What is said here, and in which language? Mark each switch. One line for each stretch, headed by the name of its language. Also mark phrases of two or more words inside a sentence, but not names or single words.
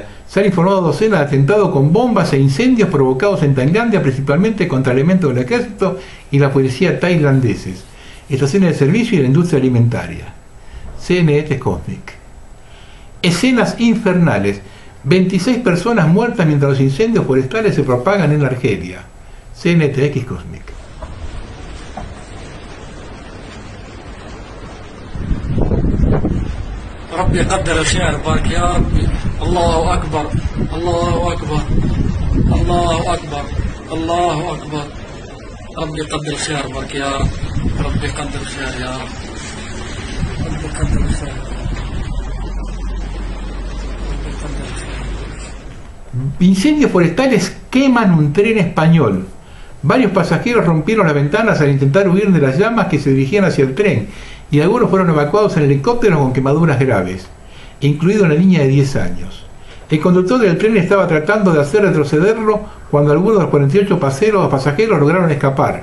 Spanish: Se han informado docenas de atentados con bombas e incendios provocados en Tailandia, principalmente contra elementos del ejército y la policía tailandeses, estaciones de servicio y la industria alimentaria. CNT Cosmic. Escenas infernales. 26 personas muertas mientras los incendios forestales se propagan en Argelia. CNTX Cosmic.
Arabic: ربي قدر الخير بارك يا ربي الله أكبر الله أكبر الله أكبر الله أكبر ربي قدر الخير بارك يا رب ربي قدر الخير يا رب ربي قدر الخير ربي قدر الخير.
Spanish: Incendios forestales queman un tren español. Varios pasajeros rompieron las ventanas al intentar huir de las llamas que se dirigían hacia el tren, y algunos fueron evacuados en helicópteros con quemaduras graves, incluido una niña de 10 años. El conductor del tren estaba tratando de hacer retrocederlo cuando algunos de los 48 pasajeros lograron escapar.